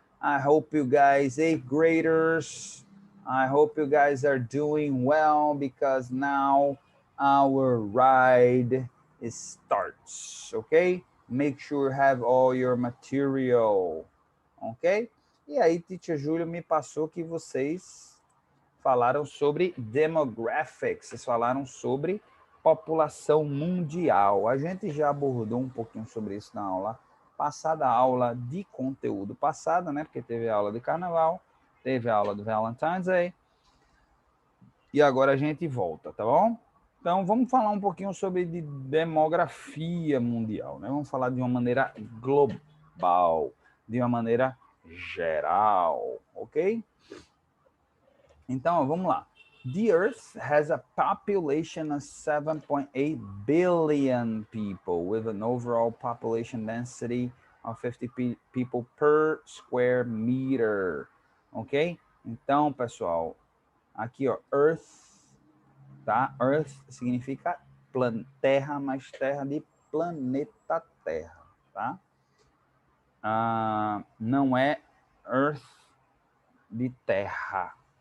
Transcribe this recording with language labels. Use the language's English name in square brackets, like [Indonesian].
[English] I hope you guys, 8th graders, I hope you guys are doing well because now our ride starts, okay? Make sure you have all your material, ok? [Portuguese] E aí, Teacher Júlio me passou que vocês falaram sobre demographics, vocês falaram sobre população mundial. A gente já abordou um pouquinho sobre isso na aula passada, a aula de conteúdo passada, né? Porque teve a aula de carnaval, teve a aula do Valentine's Day, e agora a gente volta, tá bom? Então, vamos falar um pouquinho sobre demografia mundial, né? Vamos falar de uma maneira global, de uma maneira geral, ok? Então, vamos lá. [English] The Earth has a population of 7.8 billion people, with an overall population density of 50 people per square meter, ok? [Portuguese] Então, pessoal, aqui, ó, Earth, tá? Earth significa terra, mas terra de planeta Terra, tá? Não é Earth de terra.